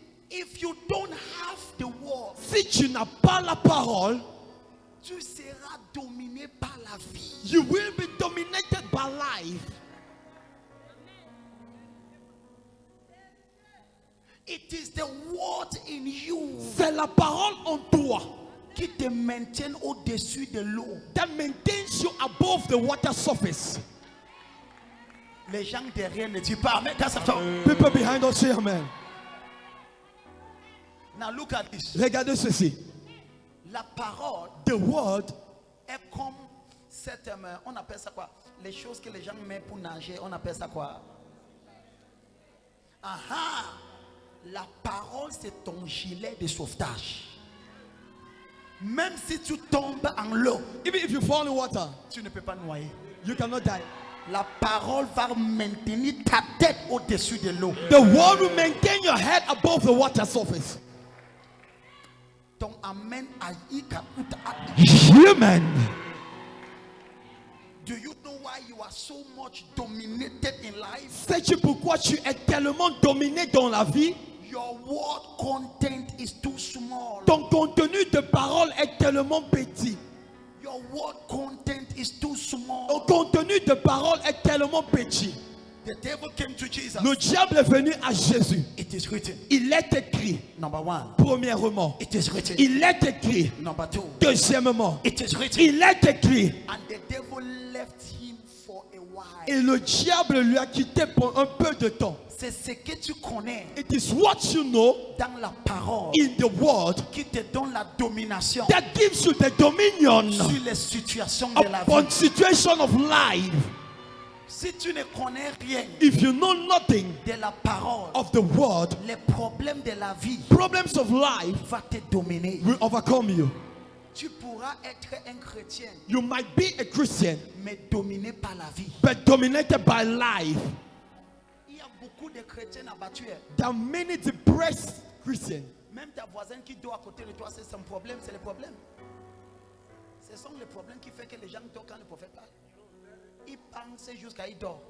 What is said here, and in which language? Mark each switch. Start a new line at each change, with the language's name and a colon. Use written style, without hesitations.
English: if you don't have the word,
French: si tu n'as pas la parole, tu seras dominé par la vie.
English: you will be dominated by life. It is the word in you
French: C'est la parole en toi qui te maintient au-dessus de l'eau.
English: that maintains you above the water surface.
French: Les gens derrière ne disent pas, mais quand ça tombe.
English: People behind us say amen. Now look at this.
French: Regardez ceci. La parole
English: The word
French: est comme cette, on appelle ça quoi? Les choses que les gens mettent pour nager, on appelle ça quoi? Aha! La parole c'est ton gilet de sauvetage. Même si tu tombes en l'eau,
English: even if you fall in water,
French: tu ne peux pas noyer.
English: you cannot die.
French: La parole va maintenir ta tête au-dessus de l'eau.
English: The word will maintain your head above the water surface.
French: Ton amen a
English: Amen. Do you know why you are so much dominated in life?
French: Sais-tu pourquoi tu es tellement dominé dans la vie?
English: Your word content is too small.
French: Ton contenu de parole est tellement petit.
English: Your word content is too
French: Ton
English: small.
French: contenu de parole est tellement petit.
English: The devil came to Jesus.
French: Le diable est venu à Jésus.
English: It is written.
French: Il est écrit,
English: Number one.
French: premièrement.
English: It is written.
French: Il est écrit,
English: Number two.
French: deuxièmement.
English: It is written.
French: Il est écrit.
English: And the devil left him for a while.
French: Et le diable lui a quitté pour un peu de temps. C'est ce que tu connais
English: It is what you know
French: dans la parole
English: in the word
French: qui te donne la domination
English: that gives you the dominion
French: sur les situations de la
English: upon
French: vie.
English: situation of life.
French: Si tu ne connais rien
English: If you know nothing
French: de la parole,
English: of the word,
French: les problèmes de la vie
English: problems of life
French: vont te dominer.
English: will overcome you.
French: Tu pourras être un chrétien,
English: You might be a Christian,
French: mais dominé par la vie.
English: but dominated by life.
French: Il y a beaucoup de chrétiens abattus.
English: There are many depressed Christians.
French: Même ta voisine qui dort à côté de toi, c'est son problème, c'est le problème. Ce sont les problèmes qui font que les gens dorment quand le prophète parle. Ils pensent jusqu'à il dort.